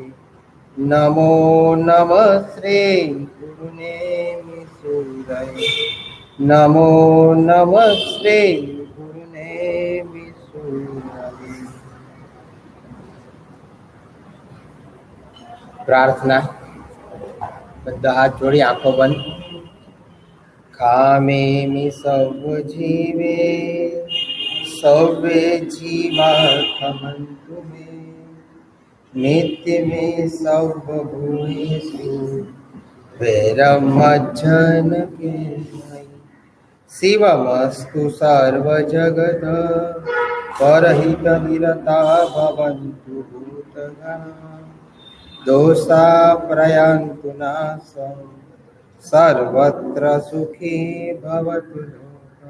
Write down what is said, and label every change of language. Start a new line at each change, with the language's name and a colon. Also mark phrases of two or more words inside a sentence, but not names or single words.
Sanskrit: नमो नमस्ते गुरुने सूरये। नमो नमस्ते गुरुने सूरये।
Gujarati: प्रार्थना, બધા હાથ જોડી આંખો બંધ।
Prakrit languages: કામેમિ સર્વ જીવે સર્વે જીવા ખમંતુ મે, નિત્ય મે સર્વભૂતેષુ વૈરમજ્જન કે મયि।
Sanskrit: शिवमस्तु सर्वजगत परहित निरता भवन्तु भूतगणा, दोषा प्रयान्तु नाशं सर्वत्र सुखी भवतु लोकः।